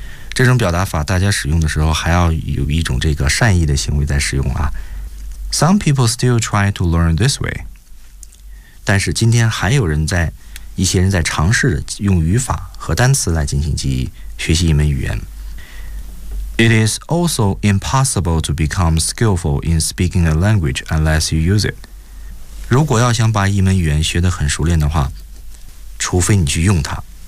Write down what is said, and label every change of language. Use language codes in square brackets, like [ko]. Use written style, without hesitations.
[zh] 这种表达法大家使用的时候还要有一种这个善意的行为在使用。 [en] Some people still try to learn this way. [zh] 但是今天还有人在 一些人在尝试用语法和单词来进行记忆，学习一门语言。 [en] It is also impossible to become skillful in speaking a language unless you use it. [zh] 如果要想把一门语言学得很熟练的话，除非你去用它。